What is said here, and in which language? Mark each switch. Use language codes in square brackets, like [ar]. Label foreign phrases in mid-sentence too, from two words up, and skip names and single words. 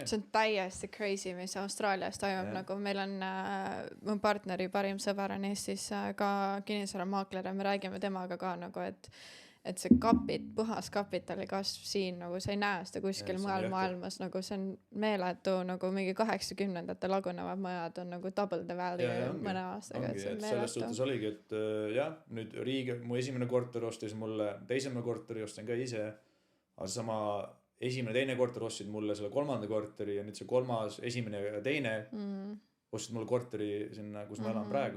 [et] See on täiesti crazy, mis Austraalias toimub, nagu meil on mu partneri parim sõber on Eestis ka kinnisvaramaakler ja me räägime temaga ka nagu, et see puhas kapitali kasv siin, nagu sa ei näe seda kuskil mujal maailmas, nagu see on meeletu, nagu mingi 80-ndate lagunevad majad on nagu [en] double the value [et] mõne aastaga. Selles suhtes oligi, et jah, nüüd mu esimene korter ostis mulle, teisema korteri ostin ka ise, aga sama esimene, teine korter ostsid mulle selle 3. korteri ja nüüd see 3., esimene ja teine ostsid mulle korteri sinna, kus ma elan praegu.